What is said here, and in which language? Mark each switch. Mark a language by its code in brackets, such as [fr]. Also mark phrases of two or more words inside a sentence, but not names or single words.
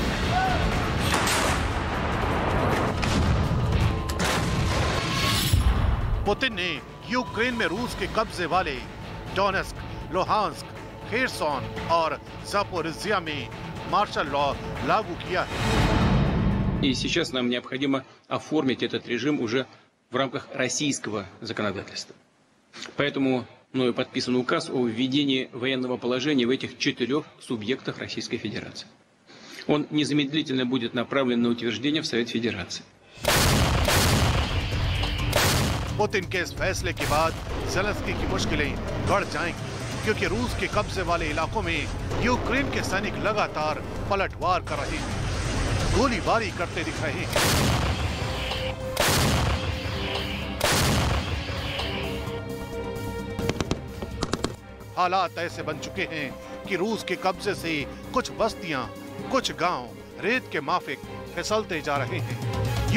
[hi] पुतिन ने यूक्रेन में रूस के कब्जे वाले डोनेस्क, लुहांस्क, खेरसोन और जापोरिज्जिया में मार्शल लॉ लागू किया है। [ru] И сейчас нам необходимо оформить этот режим уже в рамках российского законодательства. Поэтому мною подписан указ о введении военного положения в этих 4 субъектах Российской Федерации. Он незамедлительно будет направлен на утверждение в Совет Федерации. [hi] पुतिन के इस फैसले के बाद ज़ेलेंस्की की मुश्किलें बढ़ जाएंगी, क्योंकि रूस के कब्जे वाले इलाकों में यूक्रेन के सैनिक लगातार पलटवार कर रहे हैं, गोलीबारी करते दिख रहे हैं। हालात ऐसे बन चुके हैं कि रूस के कब्जे से कुछ बस्तियां, कुछ गांव रेत के माफिक फिसलते जा रहे हैं।